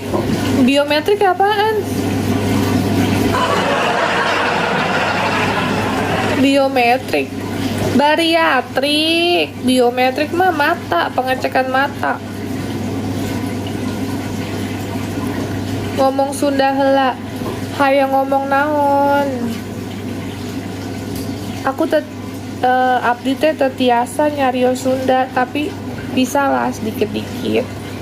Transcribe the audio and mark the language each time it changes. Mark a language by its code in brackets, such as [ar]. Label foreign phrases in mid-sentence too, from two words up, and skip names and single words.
[id] Biometrik apaan? Biometrik. Bariatrik. Biometrik mah mata, pengecekan mata. [su] Ngomong Sunda heula. Hayang ngomong naon. Aku abdi teh tetiasa nyarios Sunda, [id] tapi bisa lah sedikit-dikit.